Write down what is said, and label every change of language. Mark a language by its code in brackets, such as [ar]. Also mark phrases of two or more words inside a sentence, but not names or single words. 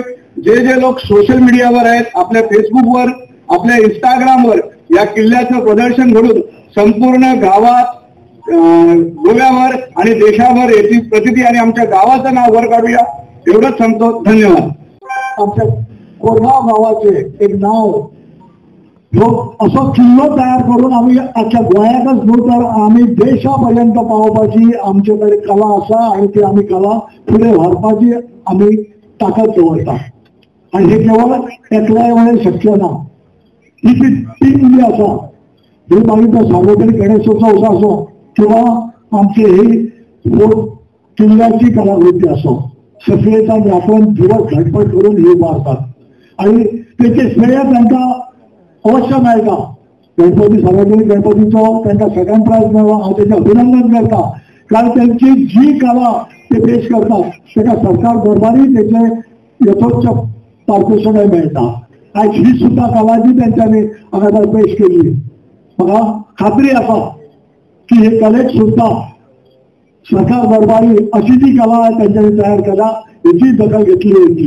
[mr] जे जे लोक सोशल मीडियावर आहेत, आपल्या फेसबुकवर, आपल्या इंस्टाग्रामवर या किल्ल्याचं प्रदर्शन घडून संपूर्ण गावात, गोव्यावर आणि देशावर याची प्रसिद्धी आणि आमच्या गावाचं नाव वर काढूया एवढंच सांगतो. धन्यवाद. [kok] आमच्या कोरगाव गावाचे एक नाव असं किल्लो तयार करून आम्ही अख्ख्या गोंयातच न्हू तर आम्ही देशापर्यंत पावपाची आमच्याकडे कला आसा आणि ती आम्ही कला पुढे व्हरपाची आम्ही ताकद दवरता. आणि हे केवळ एकल्या वेळेस शक्य ना. ही जी टीम जी आसा ही मागीर तो सार्वजनीक गणेशोत्सव असो किंवा आमची ही किल्ल्याची कलाकृती असो सगळेचा आपण दिवस झटपट करून हे मारतात आणि त्याचे श्रेय त्यांना अवश्य मेळटा. गणपती सार्वजनीक गणपतीचो त्यांना [en] second prize [kok] मेळ्ळो. हांव त्यांचे अभिनंदन करता कारण त्यांची जी कला ते पेश करतात ताका सरकार दरबारी त्याचे यथोच्च पारितोषिकय मेळटा. आज ही सुद्धा कला जी त्यांच्यानी हांगा पेश केली म्हाका खात्री आसा की हे कलेक सुद्धा सरकार दरबारी अशी जी कला त्यांच्यानी तयार केला हेची दखल घेतली वयतली.